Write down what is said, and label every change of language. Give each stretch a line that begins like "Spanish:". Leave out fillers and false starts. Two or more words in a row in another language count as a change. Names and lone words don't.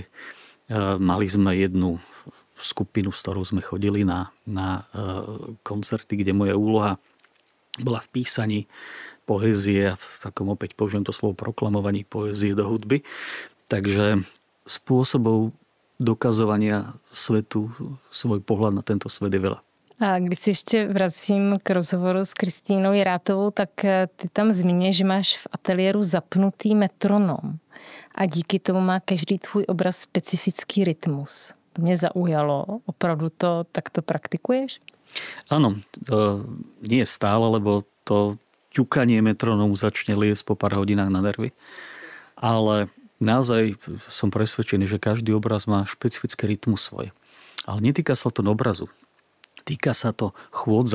Slovak: Mali sme jednu skupinu, s ktorou sme chodili na koncerty, kde moja úloha bola v písaní poézie a v takom, opäť použijem to slovo, proklamovaní poézie do hudby. Takže spôsobov dokazovania svetu, svoj pohľad na tento svet je veľa.
Czech: A když se ještě vracím k rozhovoru s Kristýnou Jirátovou, tak ty tam zmiňuješ, že máš v ateliéru zapnutý metronom a díky tomu má každý tvůj obraz specifický rytmus. To mě zaujalo. Opravdu to takto praktikuješ?
Slovak: Áno, nie stále, lebo to ťukanie metronomu začne liesť po pár hodinách na nervy. Ale naozaj som presvedčený, že každý obraz má špecifický rytmus svoj. Ale netýka sa to obrazu. Týka sa to chôdze.